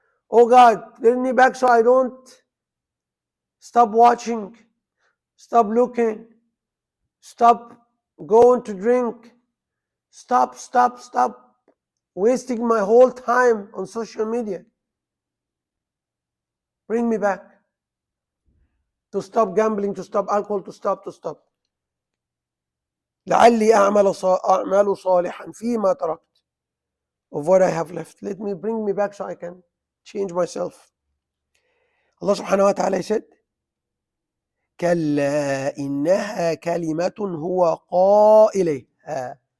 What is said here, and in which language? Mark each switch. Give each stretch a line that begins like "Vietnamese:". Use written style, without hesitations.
English: Oh God, bring me back so I don't stop watching, stop looking, stop going to drink, stop wasting my whole time on social media. Bring me back to stop gambling, to stop alcohol, to stop.
Arabic: لعلي أعمل صالحا فيما تركت.
English: Of what I have left. Bring me back so I can change myself. Allah subhanahu wa ta'ala said,
Arabic: كلا إنها كلمة هو قائلها.